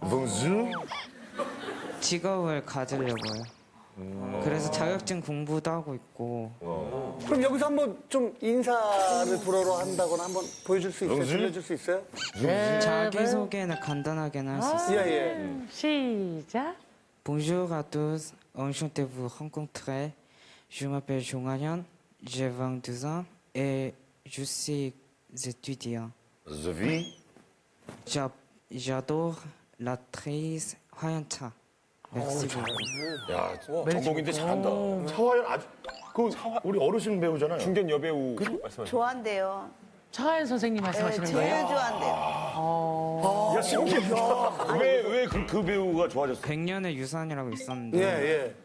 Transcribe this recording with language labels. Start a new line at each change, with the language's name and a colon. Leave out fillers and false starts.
Korean: 무슨? 직업을 가지려고요. 그래서 자격증 공부도 하고 있고. 그럼 여기서 한번 좀 인사를 불어로 한다거나 한번 보여줄 수 있어요? 들려줄 수 있어요? 자기소개는 간단하게는 할 수 있어요. 예. 시작.
French: Bonjour à tous, enchanté de vous rencontrer. Je m'appelle Jonghan, j'ai 22 ans et je suis étudiant.
English: The V?
French: J'adore l'actrice 화연차. Merci beaucoup.
Korean: 야, 전공인데 잘한다. 차화연 아주 우리 어르신 배우잖아요. 중견 여배우 말씀하시죠. 좋아한대요. 차하연 선생님 말씀하시는 제일 거예요? 좋아한대요. 야, 신기하다. 왜 그 배우가 좋아졌어? 백년의 유산이라고 있었는데 예.